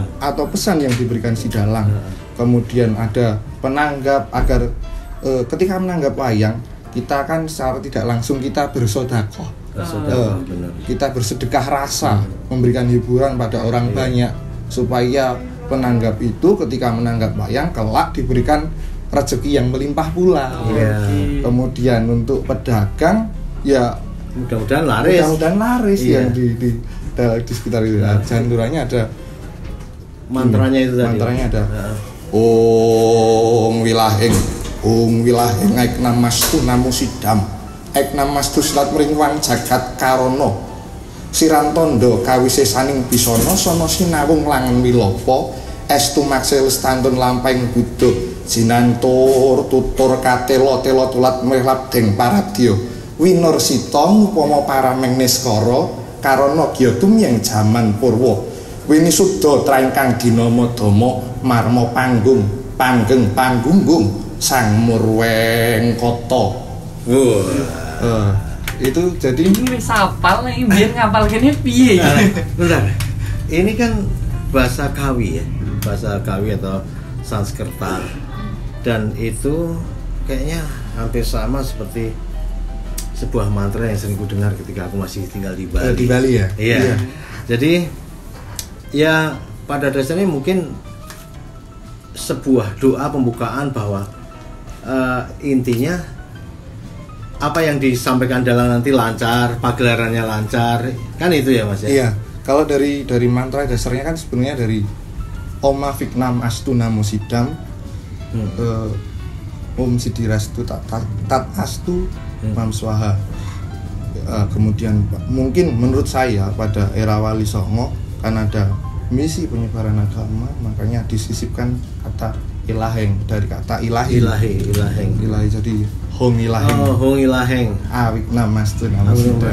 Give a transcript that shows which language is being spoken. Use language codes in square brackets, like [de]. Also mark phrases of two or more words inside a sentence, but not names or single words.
[id] atau pesan yang diberikan si dalang. Kemudian ada penanggap agar ketika menanggap wayang kita kan secara tidak langsung kita bersedekah, kita bersedekah rasa, memberikan hiburan pada orang banyak supaya penanggap itu ketika menanggap wayang kelak diberikan rezeki yang melimpah pula. Kemudian untuk pedagang ya mudah-mudahan laris yang di sekitar itu. Janturannya ada mantranya itu tadi. Mantranya ada. [kaw] Om wilahing aik namastu namo sidam aik namastu silat mringwang jagat karono sirantondo kawisesaning bisana sono sinawung langen wilopo estu maksel stantun lampahing buddha jinantur tutur katelo telo tulat mrihlap deng paradya winur sita upama parameng niskara karana gya tumyang jaman purwa wini sudha traingkang dinama dama marma panggeng panggunggung sang murweng kota. [id] Itu jadi [jv] ini wis hafal nek mbiyen ngapal kene piye? [id] Bentar. Ini kan bahasa Kawi ya. Bahasa Kawi atau Sanskerta. Dan itu kayaknya hampir sama seperti sebuah mantra yang sering ku dengar ketika aku masih tinggal di Bali. Di Bali ya? Iya. Jadi ya pada dasarnya mungkin sebuah doa pembukaan bahwa intinya apa yang disampaikan dalang nanti lancar, pagelarannya lancar, kan itu ya Mas ya? Iya. Kalau dari mantra dasarnya kan sebenarnya dari [kaw] Oma Viknam Astu Namo Sidam, Om Sidirastu Tat Astu Mam Swaha. [id] Kemudian mungkin menurut saya pada era Wali Songo kan ada misi penyebaran agama, makanya disisipkan kata ilaheng dari kata ilahi jadi [kaw] hong ilaheng Viknam Astu Namo Sidam.